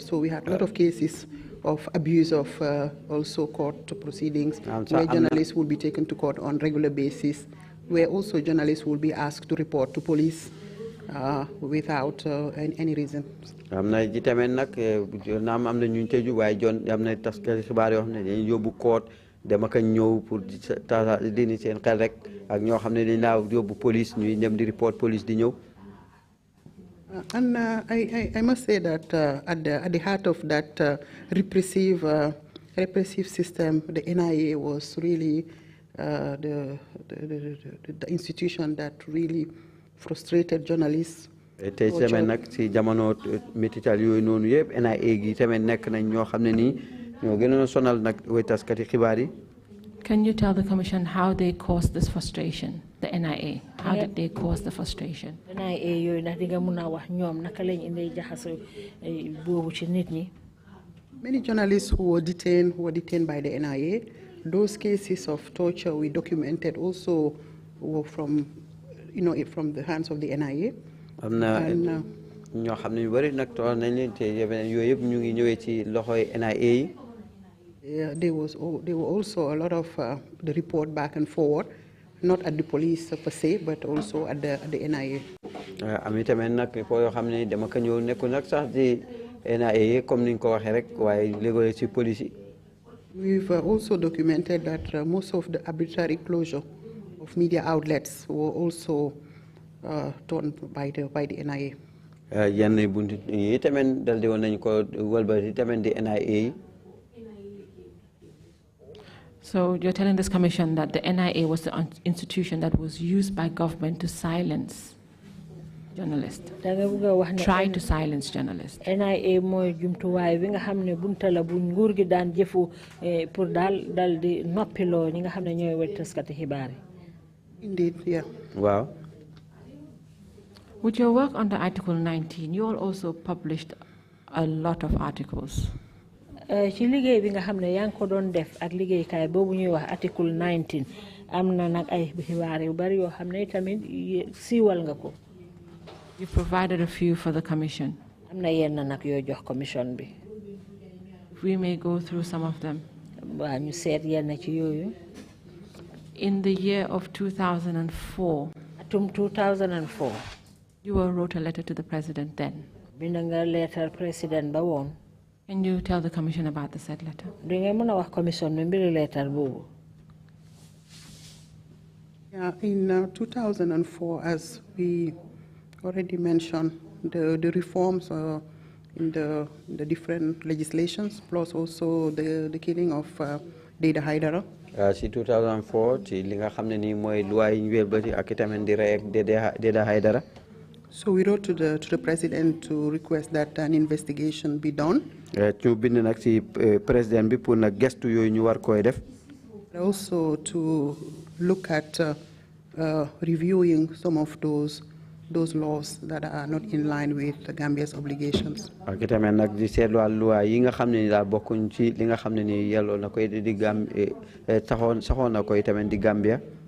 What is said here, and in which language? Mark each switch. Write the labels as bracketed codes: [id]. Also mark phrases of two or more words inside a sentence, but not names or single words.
[en] So we had a lot of cases of abuse of also court proceedings, where journalists will be taken to court on regular basis, where also journalists will be asked to report to police without any reason. [wo] Am na ji tamit nag naam am na ñu tëju waaye am na taskati xibaar yoo xam ne dañuy yóbbu court dem ak ñëw pour dindi seen xel rek ak ñoo xam ne dañ laa yóbbu police ñuy dem di report police di ñëw. [en] And I must say that at the heart of that repressive system, the NIA was really the institution that really frustrated journalists. [wo] Tey tamit nag ci jamono métital yooyu noonu yëpp NIA gi tamit nekk nañ ñoo xam ne nii ñoo gënoon a sonal nag way taskati xibaar yi. [en] Can you tell the Commission how they caused this frustration, the NIA? How did they cause the frustration? [wo] NIA yooyu ndax di nga mun a wax ñoom naka lañ indi jaxaso boobu ci nit ñi. [en] Many journalists who were detained by the NIA. Those cases of torture we documented also were from the hands of the NIA. [wo] Am na ñoo xam ne ñu bari nag toog nañ leen te yooyu yëpp ñu ngi ñëwee ci loxoy NIA yi. [en] There were also a lot of the report back and forward, not at the police per se, but also at the NIA. [wo] Am tamit nag foo yoo xam ne dama ko ñëw nekkul nag sax di NIA comme ni ñu ko waxee rek waaye léeg-léeg ci police yi. [en] We've also documented that most of the arbitrary closure of media outlets were also done by the NIA. [wo] Yenn buntu yi tamit dal di woon nañu ko wëlbati tamit di NIA. [en] So you're telling this commission that the NIA was the institution that was used by government to silence journalists. Try to silence journalists. [wo] NIA mooy jumtuwaay bi nga xam ne bunta la bu nguur gi daan jëfu pour dal di noppiloo ñi nga xam ne ñooy wet taskati xibaar yi. [en] Indeed, yeah. Wow. With your work under Article 19, you all also published a lot of articles. [wo] Ci liggéey bi nga xam ne yaa ngi ko doon def ak liggéeykaay boobu ñuy wax Article 19 am na nag ay xibaar yu bari yoo xam ne tamit siiwal nga ko. [en] You provided a few for the commission. [wo] Am na yenn nag yoo jox commission bi. [en] We may go through some of them. [wo] Waa ñu seet yenn ci yooyu. [en] In the year of 2004, [wo] atum 2004, [en] you wrote a letter to the president then. [wo] Bind nga letter president ba woon. [en] Can you tell the Commission about the said letter? Yeah, in 2004, as we already mentioned, the reforms in the different legislations, plus also the killing of Dada Haidara. [wo] Si 2004, ci li nga xamné ni moy loi yi ñu wëlbati ak itamit di rey ak Dada Haidara. [en] So we wrote to the president to request that an investigation be done. [wo] Ñu bind nak ci président bi pour nak gestu yoy ñu war koy def. [en] Also to look at reviewing some of those laws that are not in line with Gambia's obligations. [wo] Ak itamit nak di sétlu loi yi nga xamné ni daal bokkuñ ci li nga xamné ni yello na koy di saxon na koy itamit di Gambia.